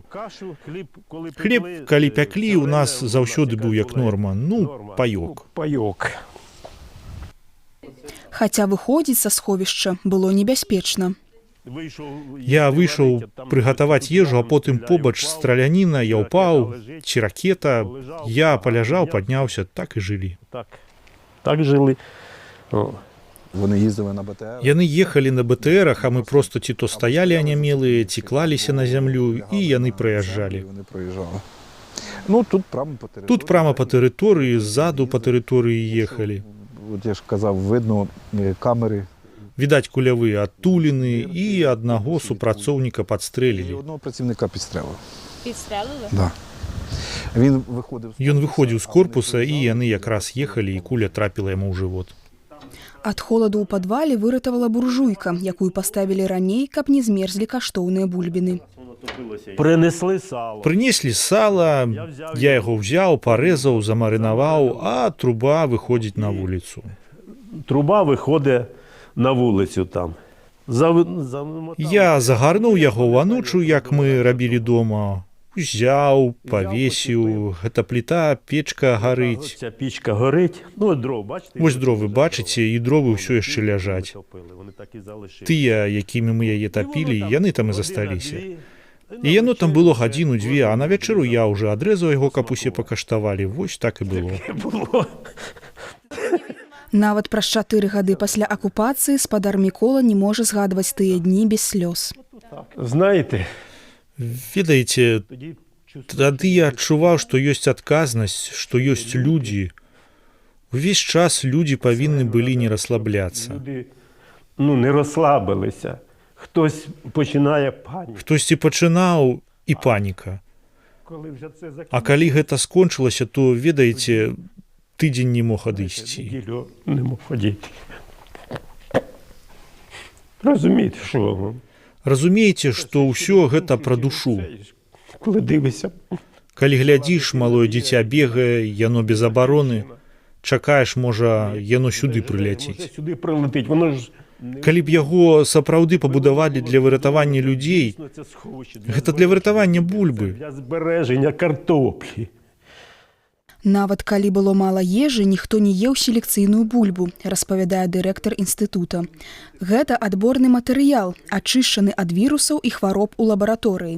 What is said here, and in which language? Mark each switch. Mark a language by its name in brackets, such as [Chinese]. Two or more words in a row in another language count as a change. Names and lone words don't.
[Belarusian] Хлеб, калі пяклі, у нас заўсёды быў як норма, ну, паёк. Хаця выходзіць са сховішча было небяспечна. Я выйшаў прыгатаваць ежу, а потым побач страляніна, я ўпаў, ці ракета. Я паляжаў, падняўся, так і жылі. [Ukrainian] Так жили. Вони їздили на БТР. [Belarusian] Яны ехалі на БТРах, а мы проста ці то стаялі анямелыя, ці клаліся на зямлю, і яны праязджалі. [Ukrainian] Вони проїжджали. Ну, [Belarusian] Тут прямо по тэрыторыі, ззаду по тэрыторыі ехалі. [Ukrainian] От я ж казав, видно камери. [Belarusian] Відаць кулявыя адтуліны і аднаго супрацоўніка І падстрэлілі. [Ukrainian] одного працівника підстрелили. Підстрелили? Да. Він виходив. [Belarusian] Ён выходзіў з корпуса, і яны якраз ехалі, і куля трапіла яму ў жывот. Ад холаду ў падвале выратавала буржуйка, якую паставілі раней, каб не змерзлі каштоўныя бульбіны. [Ukrainian] Принесли сало. [Belarusian] Прынеслі сала, я яго ўзяў, парэзаў, замарынаваў, а труба выходзіць на вуліцу. [Ukrainian] Труба виходить на вулицю там. [Belarusian] Я загарнуў яго ў анучу, як мы рабілі дома. Узяў, павесіў, гэта пліта, печка гарыць. [Ukrainian] Ця пічка горить. Ну, дров, бачите? [Belarusian] Вось дровы бачыце, і дровы ўсё яшчэ ляжаць. Тыя, якімі мы яе тапілі, яны там і засталіся. І яно там было гадзіну-дзве, а на вячэру я ўжо адрэзаў яго, каб усе пакаштавалі. Вось так і было. Нават праз 4 гады пасля акупацыі спадар Мікола не можа згадваць тыя дні без слёз. [Ukrainian] Знаєте, [Belarusian] Ведаеце, тады я адчуваў, што ёсць адказнасць, што ёсць людзі. Увесь час людзі павінны былі не расслабляцца. [Ukrainian] люди не розслабилися. Хтось починає паніку. [Belarusian] Хтосьці пачынаў і паніка. [Ukrainian] Коли вже це [Belarusian] А калі гэта скончылася, то, ведаеце, тыдзень не мог адысці. [Ukrainian] неділю не мог ходити. Розумієте, що? [Belarusian] Разумееце, што ўсё гэта пра душу. [Ukrainian] Коли дивишся, [Belarusian] Калі глядзіш, малое дзіця бегае, яно без абароны, чакаеш, можа, яно сюды прыляціць. [Ukrainian] сюди прилетить, воно ж [Belarusian] Калі б яго сапраўды пабудавалі для выратавання людзей, [Ukrainian] це сховище [Belarusian] гэта для выратавання бульбы. [Ukrainian] для збереження картоплі. [Belarusian] Нават калі было мала ежы, ніхто не еў селекцыйную бульбу, распавядае дырэктар інстытута. Гэта адборны матэрыял, ачышчаны ад вірусаў і хвароб у лабараторыі.